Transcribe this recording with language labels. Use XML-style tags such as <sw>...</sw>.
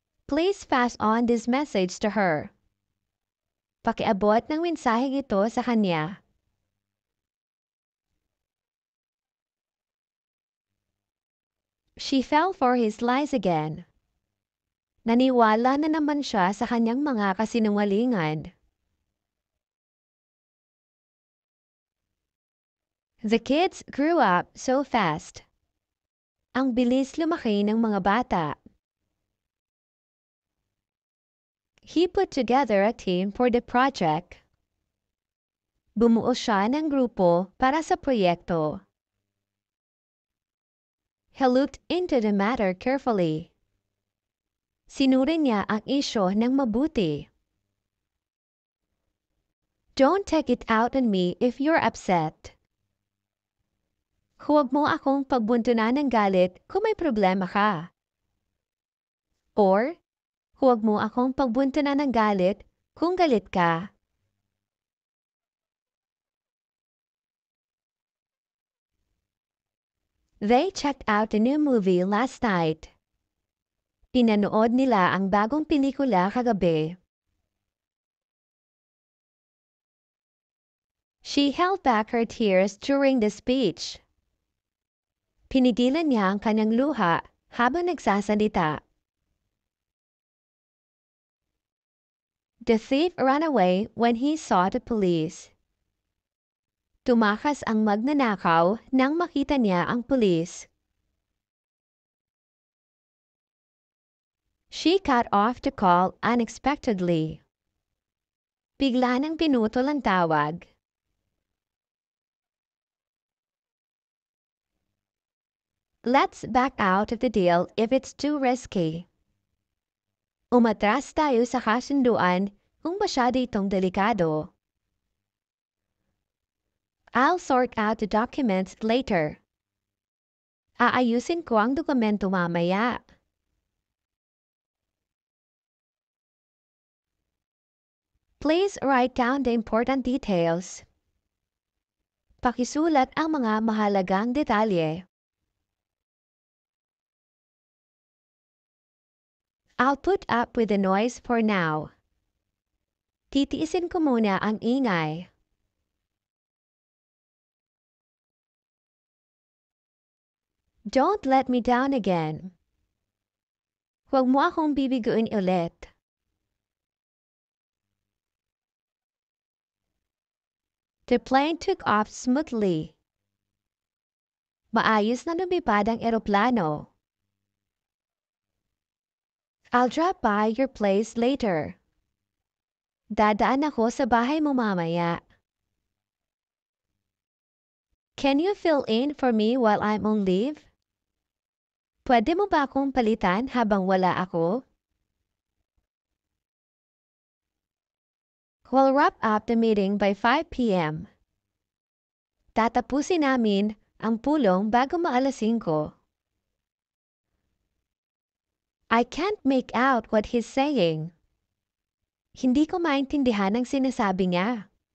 <en>Please pass on this message to her.</en> <tl>Pakiabot ng mensaheng ito sa kanya.</tl> <en>She fell for his lies again.</en> <tl>Naniwala na naman siya sa kanyang mga kasinungalingan.</tl> <en>The kids grew up so fast.</en> <tl>Ang bilis lumaki ng mga bata.</tl> <en>He put together a team for the project.</en> <tl>Bumuo siya ng grupo para sa proyekto.</tl> <en>He looked into the matter carefully.</en> <tl>Sinuri niya ang isyo ng mabuti.</tl> <en>Don't take it out on me if you're upset.</en> <tl>Huwag mo akong pagbuntunan ng galit kung may problema ka. Or, huwag mo akong pagbuntunan ng galit kung galit ka.</tl> <en>They checked out the new movie last night.</en> <tl>Pinanood nila ang bagong pelikula kagabi.</tl> <en>She held back her tears during the speech.</en> <tl>Pinigilan niya ang kanyang luha habang nagsasalita.</tl> <en>The thief ran away when he saw the police.</en> <tl>Tumakas ang magnanakaw nang makita niya ang pulis.</tl> <en>She cut off the call unexpectedly.</en> <tl>Bigla nang pinutol ang tawag.</tl> <en>Let's back out of the deal if it's too risky.</en> <tl>Umatras tayo sa kasunduan kung masyado itong delikado.</tl> <en>I'll sort out the documents later.</en> <tl>Aayusin ko ang dokumento mamaya.</tl> <en>Please write down the important details.</en> <tl>Pakisulat ang mga mahalagang detalye.</tl> <en>I'll put up with the noise for now.</en> <tl>Titiisin ko muna ang ingay.</tl> <en>Don't let me down again.</en> <tl>Huwag mo akong bibiguin ulit.</tl> <en>The plane took off smoothly.</en> <tl>Maayos na lumipad ang eroplano. I'll drop by your place later. Dadaan ako sa bahay mo mamaya.</tl> <en>Can you fill in for me while I'm on leave?</en> <tl>Pwede mo ba akong palitan habang wala ako?</tl> <en>We'll wrap up the meeting by 5 p.m.</en> <tl>Tatapusin namin ang pulong bago maalas 5.</tl> <en>I can't make out what he's saying.</en> <tl>Hindi ko maintindihan ang sinasabi niya.</tl>